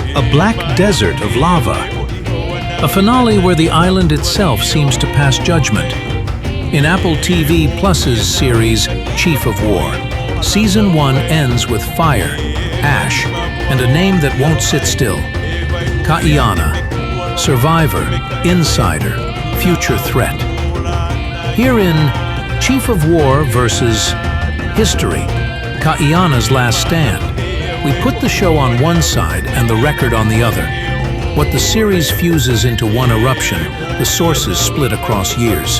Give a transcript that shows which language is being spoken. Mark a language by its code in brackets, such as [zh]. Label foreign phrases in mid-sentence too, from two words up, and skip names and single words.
[en] a black desert of lava. A finale where the island itself seems to pass judgment. In Apple TV Plus's series Chief of War, Season 1 ends with fire, ash, and a name that won't sit still. Kaʻiana, survivor, insider, future threat. Herein, Chief of War versus history, Kaʻiana's last stand. We put the show on one side and the record on the other. What the series fuses into one eruption, the sources split across years.